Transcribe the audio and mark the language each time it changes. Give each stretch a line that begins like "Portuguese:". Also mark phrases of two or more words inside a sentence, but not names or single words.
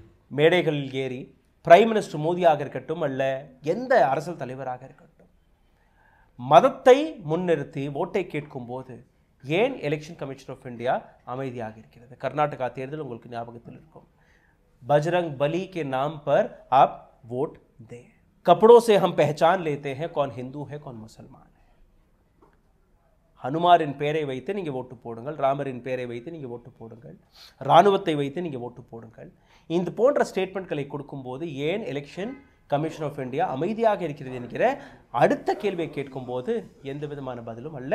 Tamil: மேடைகளில் ஏறி
English: Prime Minister
Tamil: மோடியாக இருக்கட்டும் அல்ல எந்த அரசியல் தலைவராக இருக்கட்டும், மதத்தை முன்னிறுத்தி ஓட்டை கேட்கும் போது ஏன் எலெக்ஷன் கமிஷன் ஆஃப் இந்தியா அமைதியாக இருக்கிறது? கர்நாடகா தேர்தல் உங்களுக்கு ஞாபகத்தில் இருக்கும்.
Hindi: பஜ்ரங் பலி के नाम पर आप वोट दें. कपड़ों से हम पहचान लेते हैं कौन हिंदू है कौन मुसलमान है.
Tamil: ஹனுமாரின் பெயரை வைத்து நீங்கள் ஓட்டு போடுங்கள், ராமரின் பெயரை வைத்து நீங்கள் ஓட்டு போடுங்கள், இராணுவத்தை வைத்து நீங்கள் ஓட்டு போடுங்கள். இந்த போன்ற ஸ்டேட்மெண்ட்களை கொடுக்கும்போது ஏன் எலெக்ஷன் கமிஷன் ஆஃப் இந்தியா அமைதியாக இருக்கிறது என்கிற அடுத்த கேள்வியை கேட்கும்போது எந்த விதமான பதிலும் அல்ல.